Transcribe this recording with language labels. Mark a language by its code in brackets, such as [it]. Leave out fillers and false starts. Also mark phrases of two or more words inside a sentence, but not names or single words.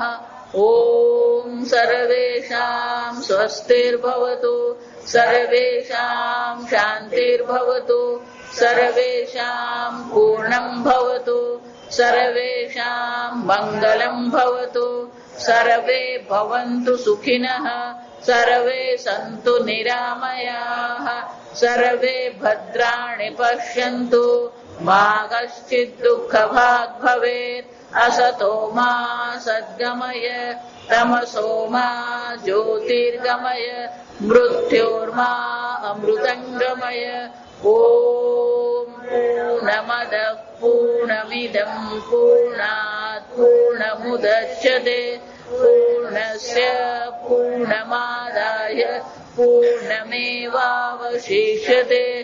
[sa] ओम सर्वेषां स्वस्तिर्भवतु, सर्वेषां शान्तिर्भवतु, सर्वेषां पूर्णं भवतु, सर्वेषां मङ्गलं भवतु, सर्वे भवन्तु सुखिनः, सर्वे सन्तु निरामयाः, सर्वे भद्राणि पश्यन्तु, मा कश्चिद दुःखभाग भवेत. असतो मा सद्गमय, तमसो मा ज्योतिर्गमय, मृत्योर्मा अमृतंगमय. ओम पूर्णमद पूर्णमिदं पूर्णात् पूर्णमुदच्यते पूर्णस्य पूर्णमादाय पूर्णमेवावशिष्यते.